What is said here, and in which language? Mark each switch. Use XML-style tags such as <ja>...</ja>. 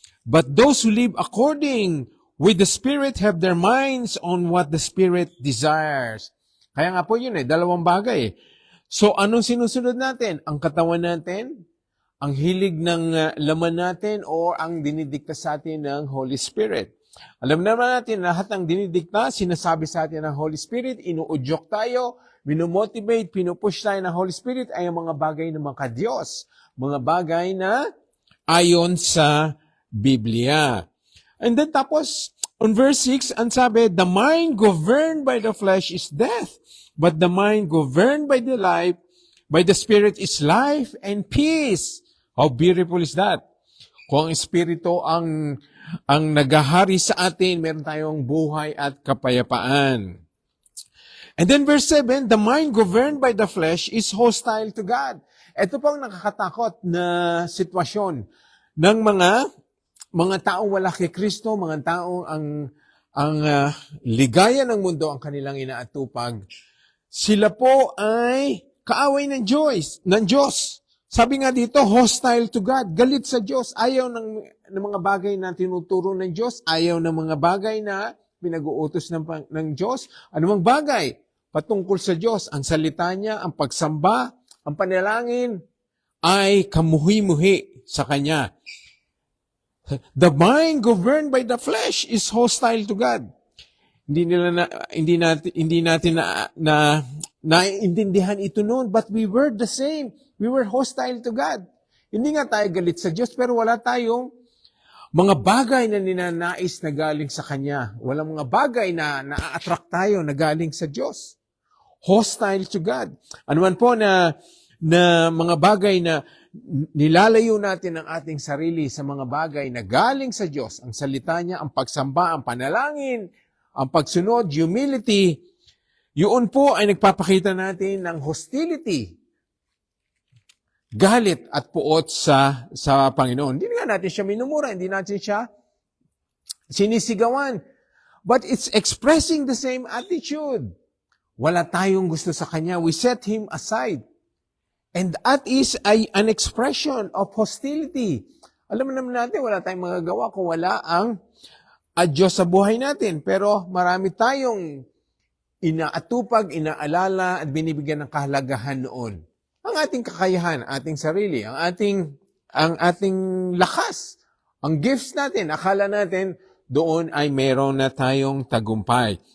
<en>But those who live according with the Spirit have their minds on what the Spirit desires.</en> <tl>Kaya nga po yun dalawang bagay. So anong sinusunod natin? Ang katawan natin, ang hilig ng laman natin, o ang dinidikta sa atin ng Holy Spirit. Alam naman natin, lahat ng dinidikta, sinasabi sa atin ng Holy Spirit, inuudyok tayo, minomotivate, pinupush tayo ng Holy Spirit, ay ang mga bagay ng mga Diyos. Mga bagay na ayon sa Biblia.</tl> <en>And then</en> <tl>tapos,</tl> <en>on verse 6,</en> <tl>ang sabi,</tl> <en>the mind governed by the flesh is death, but the mind governed by the Spirit is life and peace. How beautiful is that?</en> <tl>Kung ang Espiritu ang nagahari sa atin, meron tayong buhay at kapayapaan.</tl> <en>And then verse 7, the mind governed by the flesh is hostile to God.</en> <tl>Ito pong nakakatakot na sitwasyon ng mga taong wala kay Kristo, mga taong ang ligaya ng mundo ang kanilang inaatupag. Sila po ay kaaway ng Diyos. Sabi nga dito,</tl> <en>hostile to God,</en> <tl>galit sa Diyos, ayaw ng mga bagay na tinuturo ng Diyos, ayaw ng mga bagay na pinag-uutos ng Diyos. Anumang bagay patungkol sa Diyos, ang salita niya, ang pagsamba, ang panalangin, ay kamuhi-muhi sa Kanya.</tl> <en>The mind governed by the flesh is hostile to God.</en> <tl>Hindi natin naiintindihan ito noon,</tl> <en>but we were the same. We were hostile to God.</en> <tl>Hindi nga tayo galit sa Diyos, pero wala tayong mga bagay na ninanais na galing sa Kanya. Walang mga bagay na na-attract tayo na galing sa Diyos.</tl> <en>Hostile to God.</en> <tl>Ano man po na mga bagay na nilalayo natin ang ating sarili sa mga bagay na galing sa Diyos, ang salita niya, ang pagsamba, ang panalangin, ang pagsunod, humility, yun po ay nagpapakita natin ng hostility, galit at puot sa Panginoon. Hindi nga natin siya minumura, hindi natin siya sinisigawan.</tl> <en>But it's expressing the same attitude.</en> <tl>Wala tayong gusto sa Kanya.</tl> <en>We set Him aside. And that is an expression of hostility.</en> <tl>Alam naman natin, wala tayong magagawa kung wala ang Diyos sa buhay natin. Pero marami tayong inaatupag, inaalala, at binibigyan ng kahalagahan noon. Ang ating kakayahan, ating sarili, ang ating lakas, ang gifts natin, akala natin doon ay meron na tayong tagumpay.</tl>